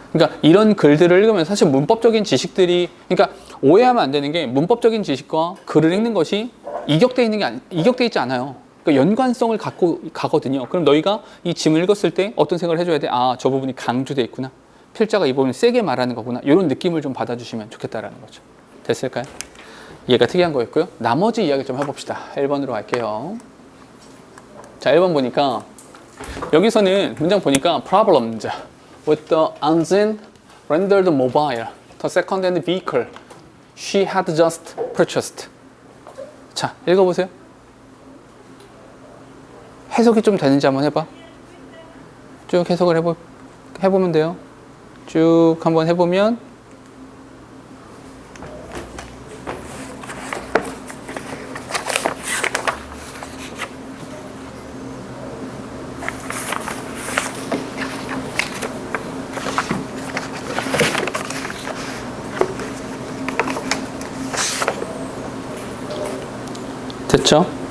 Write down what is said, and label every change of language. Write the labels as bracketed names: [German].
[Korean] 그러니까 이런 글들을 읽으면 사실 문법적인 지식들이, 그러니까 오해하면 안 되는 게, 문법적인 지식과 글을 읽는 것이 이격돼 있지 않아요. 그러니까 연관성을 갖고 가거든요. 그럼 너희가 이 짐을 읽었을 때 어떤 생각을 해줘야 돼? 아, 저 부분이 강조돼 있구나. 필자가 이 부분을 세게 말하는 거구나. 이런 느낌을 좀 받아주시면 좋겠다라는 거죠. 됐을까요? 얘가 특이한 거였고요. 나머지 이야기 좀 해봅시다. 1번으로 갈게요. 자, 1번 보니까 여기서는 문장 보니까 [English] problems with the engine rendered mobile, the second-hand vehicle she had just purchased. [Korean] 자, 읽어보세요. 해석이 좀 되는지 한번 해봐. 쭉 해석을 해보면 돼요. 쭉 한번 해보면 됐죠?